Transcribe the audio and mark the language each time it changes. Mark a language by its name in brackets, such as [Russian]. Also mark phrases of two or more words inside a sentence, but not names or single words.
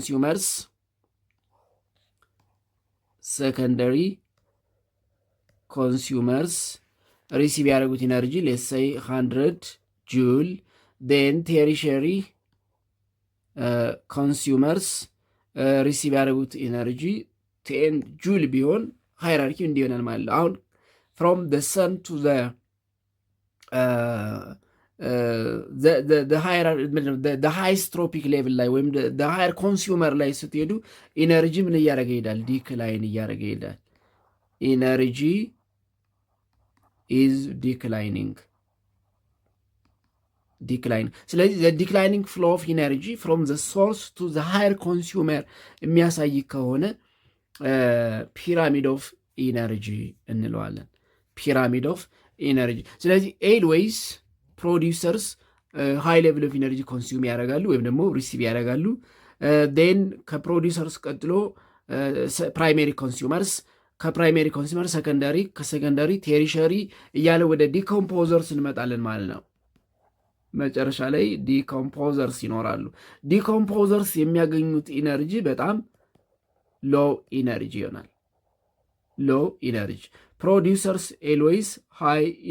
[English] consumers receive ያደረጉት energy let's say 100 joule, then tertiary [Amharic] ኮንሱመርስ ሪሲቭ ያደረጉት ኢነርጂ 10 ጁል ቢሆን ሃይራርኪ እንዲሆናል ማለት ነው። አሁን [English] ፍሮም the sun to the highest tropic level [Amharic] ላይ ወይም [English] the higher consumer [Amharic] ላይ ስትሄዱ ኢነርጂ ምን እያደረገ ይሄዳል? ዲክላይን እያደረገ ይሄዳል። [English] energy is declining። ስለዚህ the declining flow of energy from the source to the higher [Amharic] consumer የሚያሳይ ከሆነ [English] pyramid of energy [Amharic] እንለዋለን። [English] pyramid of energy። [Amharic] ስለዚህ [English] always producers high level of energy [Amharic] ኮንሱም ያደርጋሉ ወይም ደግሞ ሪሲቭ ያደርጋሉ። ን ከፕሮዲውሰርስ ቀጥሎ [English] primary consumers፣ [Amharic] ከፕራይሜሪ ኮንሱመር ሰከንዳሪ፣ ከሰከንዳሪ ቴሪሸሪ እያለ ወደ ዲኮምፖዘርስ እንመጣለን ማለት ነው። መጨረሻ ላይ ዲኮምፖዘርስ ይኖራሉ። ዲኮምፖዘርስ የሚያገኙት ኢነርጂ በጣም [English] low energy [Amharic] ይሆናል። [English] low energy። producers always high